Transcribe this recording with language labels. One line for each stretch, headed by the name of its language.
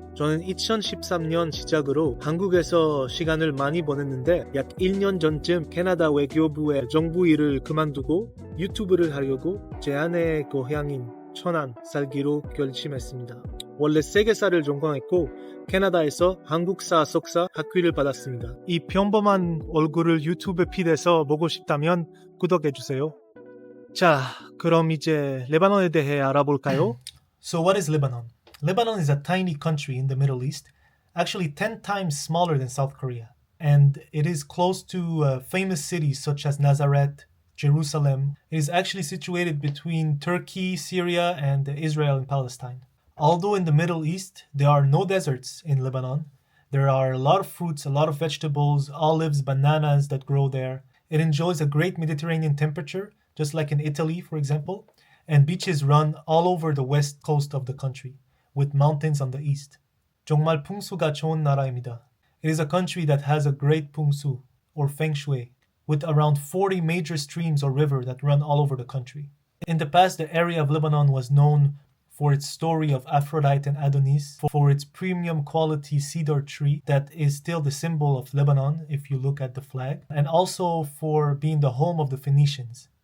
Korean: 저는 2013년 시작으로 한국에서 시간을 많이 보냈는데 약 1년 전쯤 캐나다 외교부의 정부 일을 그만두고 유튜브를 하려고 제 아내의 고향인 천안 살기로 결심했습니다. 원래 세계사를 전공했고 캐나다에서 한국사 석사 학위를 받았습니다. 이 평범한 얼굴을 유튜브 피드에서 보고 싶다면 구독해주세요. 자, 그럼 이제 레바논에 대해 알아볼까요?
English: So what is Lebanon? Lebanon is a tiny country in the Middle East, actually 10 times smaller than South Korea. And it is close to famous cities such as Nazareth, Jerusalem. It is actually situated between Turkey, Syria, and Israel and Palestine. Although in the Middle East, there are no deserts in Lebanon, there are a lot of fruits, a lot of vegetables, olives, bananas that grow there. It enjoys a great Mediterranean temperature, just like in Italy, for example, and beaches run all over the west coast of the country, with mountains on the east.
Korean: 정말 풍수가 좋은 나라입니다.
English: It is a country that has a great 풍수, or feng shui, with around 40 major streams or rivers that run all over the country. In the past, the area of Lebanon was known for its story of Aphrodite and Adonis, for its premium quality cedar tree that is still the symbol of Lebanon if you look at the flag, and also for being the home of the Phoenicians.